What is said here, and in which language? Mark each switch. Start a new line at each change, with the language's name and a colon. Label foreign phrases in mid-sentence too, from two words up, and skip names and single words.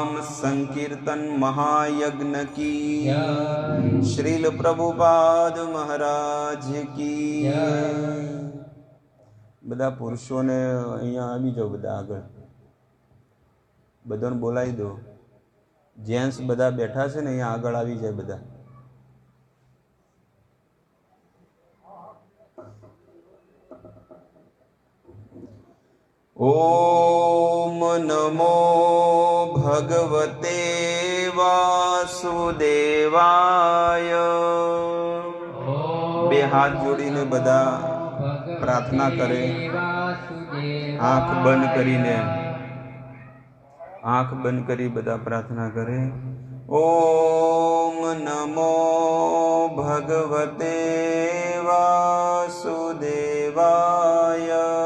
Hindi: संकीर्तन महायज्ञ की जय। श्रील प्रभुपाद महाराज की जय।
Gujarati: બધા પુરુષોને અહીંયા આવી જાઓ, બધા આગળ બધાને બોલાવી દો. જેન્ટ્સ બધા બેઠા છે ને અહીંયા આગળ આવી જાય બધા.
Sanskrit: ओम नमो भगवते वासुदेवाय.
Gujarati: બે હાથ જોડીને બધા પ્રાર્થના કરે. આંખ બંધ કરીને, આંખ બંધ કરી બધા પ્રાર્થના કરે.
Sanskrit: ઓમ નમો ભગવતે વાસુદેવાય.